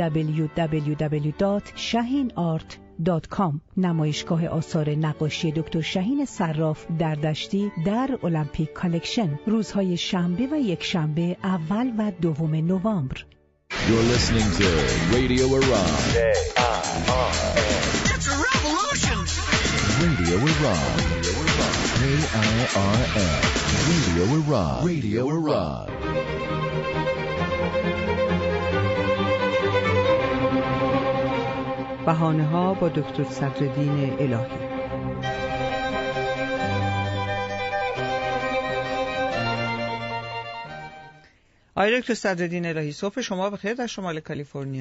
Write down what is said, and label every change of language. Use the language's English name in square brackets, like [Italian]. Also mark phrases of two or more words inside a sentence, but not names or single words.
[Persian] www.shahinart.com. نمایشگاه آثار نقاشی دکتر شهین صراف در دشتی در المپیک کالکشن، روزهای شنبه و یکشنبه اول و دوم نوامبر. [English] You're listening to Radio Iran. It's a revolution! Radio Iran. KIRN. Radio Iran. Radio Iran. [Persian] بهانه‌ها با دکتر صدرالدین الهی. آقای دکتر صدرالدین الهی، صبح شما بخیر در شمال کالیفرنیا.